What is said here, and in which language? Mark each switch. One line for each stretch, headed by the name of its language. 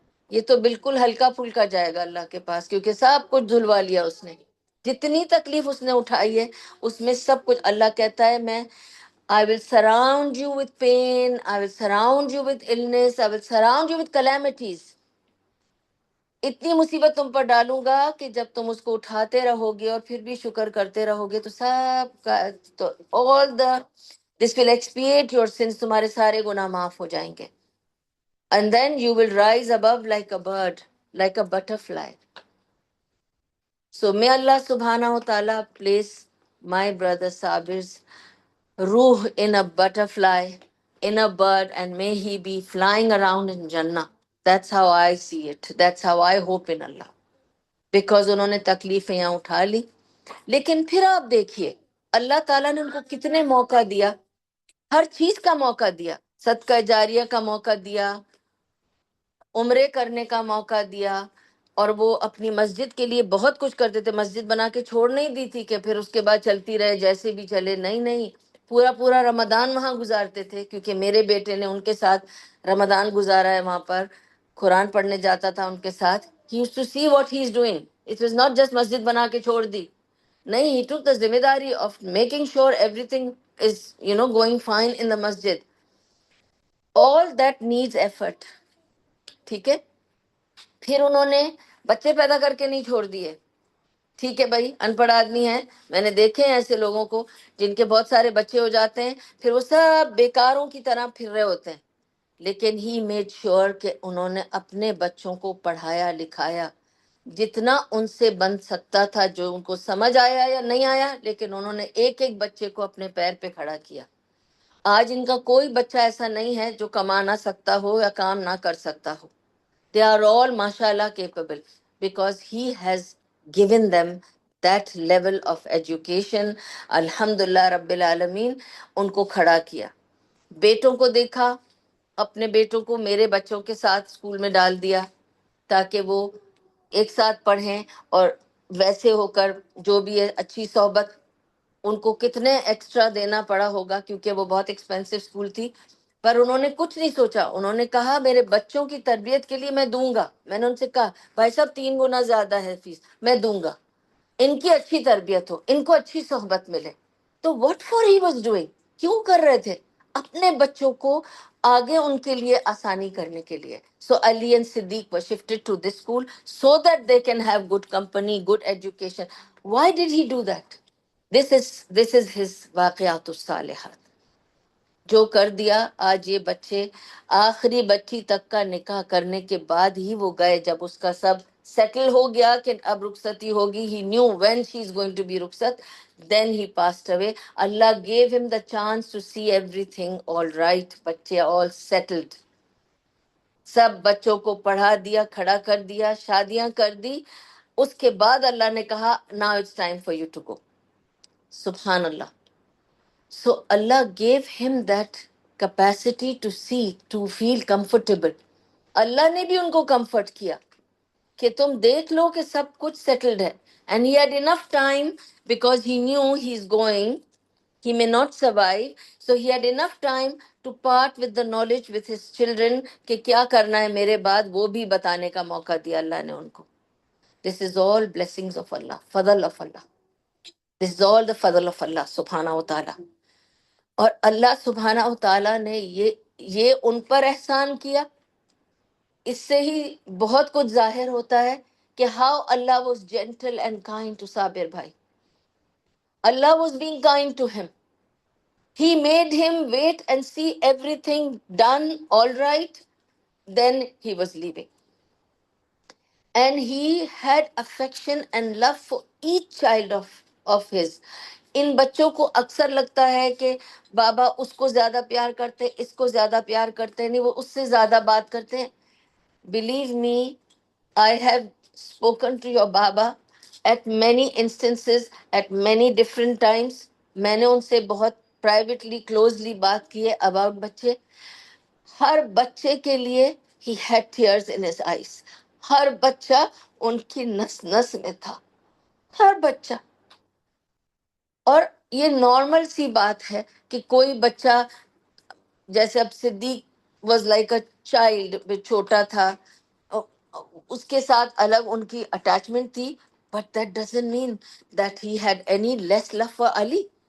Urdu: یہ تو بالکل ہلکا پھلکا جائے گا اللہ کے پاس، کیونکہ سب کچھ دھلوا لیا اس نے، جتنی تکلیف اس نے اٹھائی ہے اس میں سب کچھ اللہ کہتا ہے میں
English: I will surround you with pain, I will surround you with illness, I will surround you with calamities.
Urdu: اتنی مصیبت تم پر ڈالوں گا کہ جب تم اس کو اٹھاتے رہو گے اور پھر بھی شکر کرتے رہو گے تو سب کا تو
English: all the this will expiate your sins،
Urdu: تمہارے سارے گناہ معاف ہو جائیں گے.
English: And then you will rise above like a bird, like a butterfly. So may Allah subhanahu wa ta'ala place my brother Sabir's ruh in a butterfly, in a bird, and may he be flying around in Jannah. That's how I see it. That's how I hope in Allah. Because
Urdu: انہوں نے تکلیفیں یہاں اٹھا لی. لیکن پھر آپ دیکھیے اللہ تعالیٰ نے ان کو کتنے موقع دیا، ہر چیز کا موقع دیا، صدقہ جاریہ کا موقع دیا، عمرے کرنے کا موقع دیا، اور وہ اپنی مسجد کے لیے بہت کچھ کرتے تھے. مسجد بنا کے چھوڑ نہیں دی تھی کہ پھر اس کے بعد چلتی رہے جیسے بھی چلے، نہیں نہیں، پورا پورا رمضان وہاں گزارتے تھے. کیونکہ میرے بیٹے نے ان کے ساتھ رمضان گزارا ہے وہاں پر، قرآن پڑھنے جاتا تھا ان کے ساتھ.
English: he used to see what he is doing. It was not just
Urdu: مسجد بنا کے چھوڑ دی، نہیں،
English: he took the
Urdu: ذمہ داری
English: of making sure everything is going fine in the masjid. All that needs effort.
Urdu: ٹھیک ہے. پھر انہوں نے بچے پیدا کر کے نہیں چھوڑ دیے. ٹھیک ہے بھائی، ان پڑھ آدمی ہیں، میں نے دیکھے ہیں ایسے لوگوں کو جن کے بہت سارے بچے ہو جاتے ہیں پھر وہ سب بیکاروں کی طرح پھر رہے ہوتے ہیں. لیکن
English: he made sure
Urdu: کہ انہوں نے اپنے بچوں کو پڑھایا لکھایا جتنا ان سے بن سکتا تھا، جو ان کو سمجھ آیا یا نہیں آیا، لیکن انہوں نے ایک ایک بچے کو اپنے پیر پہ کھڑا کیا. آج ان کا کوئی بچہ ایسا نہیں ہے جو کما نہ سکتا ہو یا کام نہ کر سکتا ہو.
English: They are all mashallah capable because he has given them that level of education.
Arabic: Alhamdulillah Rabbil Alameen
Urdu: ان کو کھڑا کیا. بیٹوں کو دیکھا، اپنے بیٹوں کو میرے بچوں کے ساتھ اسکول میں ڈال دیا تاکہ وہ ایک ساتھ پڑھیں، اور ویسے ہو کر جو بھی ہے اچھی صحبت. ان کو کتنے ایکسٹرا دینا پڑا ہوگا کیونکہ وہ بہت ایکسپینسو اسکول تھی، پر انہوں نے کچھ نہیں سوچا. انہوں نے کہا میرے بچوں کی تربیت کے لیے میں دوں گا. میں نے ان سے کہا بھائی صاحب 3 گنا زیادہ ہے فیس، میں دوں گا، ان کی اچھی تربیت ہو، ان کو اچھی صحبت ملے. تو
English: what for he was doing,
Urdu: کیوں کر رہے تھے؟ اپنے بچوں کو آگے ان کے لیے آسانی کرنے کے لیے.
English: So Ali and Siddiq were shifted to this school so that they can have good company, good education. Why did he do that? This is his
Arabic: واقعات الصالحات.
Urdu: جو کر دیا. آج یہ بچے آخری بچی تک کا نکاح کرنے کے بعد ہی وہ گئے، جب اس کا سب سیٹل ہو گیا کہ اب رخصتی ہوگی.
English: he knew when she is going to be رخصت. then he passed away. Allah gave him the chance to see everything all right. بچے all settled.
Urdu: سب بچوں کو پڑھا دیا، کھڑا کر دیا، شادیاں کر دی. اس کے بعد اللہ نے کہا
English: now it's time for you to go.
Arabic: سبحان اللہ.
English: So Allah gave him that capacity to see, to feel comfortable.
Urdu: اللہ نے بھی ان کو کمفرٹ کیا کہ تم دیکھ لو کہ سب کچھ سیٹلڈ ہے.
English: And he had enough time because he knew he is going, he may not survive. So he had enough time to part with the knowledge with his children
Urdu: کہ کیا کرنا ہے میرے بعد، وہ بھی بتانے کا موقع دیا اللہ نے ان کو.
English: This is all blessings of Allah, فضل of Allah. This is all the fadl of Allah subhanahu wa ta'ala.
Urdu: اور اللہ سبحانہ و تعالیٰ نے یہ ان پر احسان کیا. اس سے ہی بہت کچھ ظاہر ہوتا ہے کہ
English: How اللہ was gentle and kind to Sabir بھائی. اللہ واز بینگ کائنڈ ٹو ہم. ہی میڈ ہم wait and see everything done all right. Then he was living. And he had affection and love for each child of his.
Urdu: ان بچوں کو اکثر لگتا ہے کہ بابا اس کو زیادہ پیار کرتے، اس کو زیادہ پیار کرتے، نہیں وہ اس سے زیادہ بات کرتے ہیں.
English: Believe me, I have spoken to your Baba at many instances, at many different times.
Urdu: میں نے ان سے بہت
English: privately, closely
Urdu: بات کی ہے
English: about
Urdu: بچے. ہر بچے کے لیے
English: he had tears in his eyes.
Urdu: ہر بچہ ان کی نس نس میں تھا، ہر بچہ. اور یہ نارمل سی بات ہے کہ کوئی بچہ، جیسے اب صدیق
English: was like a child,
Urdu: چھوٹا تھا، اس کے ساتھ الگ ان کی اٹیچمنٹ تھی.
English: But that doesn't mean that he had any less love for Ali.